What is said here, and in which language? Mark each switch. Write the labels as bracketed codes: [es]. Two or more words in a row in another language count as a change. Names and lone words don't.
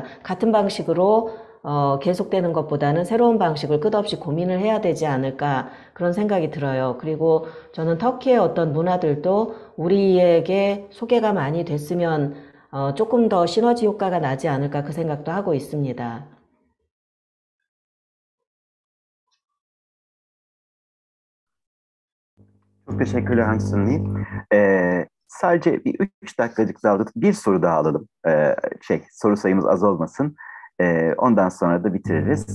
[ko] 같은 방식으로 계속되는 것보다는 새로운 방식을 끝없이 고민을 해야 되지 않을까, 그런 생각이 들어요. 그리고 저는 터키의 어떤 문화들도 우리에게 소개가 많이 됐으면 조금 더 시너지 효과가 나지 않을까, 그 생각도 하고 있습니다. [tr] Çok teşekkürler Hangsun Lee. Sadece bir 3 dakikacık daha alıp bir soru daha alalım. Soru sayımız az olmasın. Ondan sonra da bitiririz.